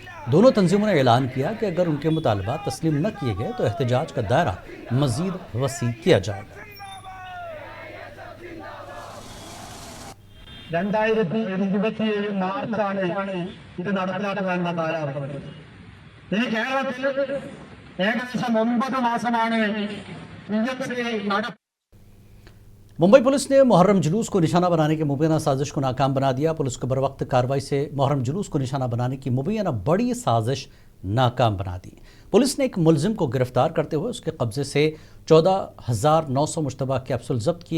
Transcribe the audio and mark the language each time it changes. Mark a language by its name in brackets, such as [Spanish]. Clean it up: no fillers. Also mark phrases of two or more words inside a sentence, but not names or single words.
[Urdu] دونوں تنظیموں نے اعلان کیا کہ اگر ان کے مطالبات تسلیم نہ کیے گئے تو احتجاج کا دائرہ مزید وسیع کیا جائے گا. [Malayalam] 2027 മാർച്ചാണ് ഇത് നടപ്പിലാക്കുവാനുള്ള കാലാവധി. ഈ കേരളത്തിൽ ഏകദേശം 9 മാസമാണ് PMC [Urdu] ممبئی پولیس نے محرم جلوس کو نشانہ بنانے کی مبینہ سازش کو ناکام بنا دیا. پولیس کو بروقت کارروائی سے محرم جلوس کو نشانہ بنانے کی مبینہ بڑی سازش ناکام بنا دی. پولیس نے ایک ملزم کو گرفتار کرتے ہوئے اس کے قبضے سے 14,900 مشتبہ کیپسول ضبط کیے.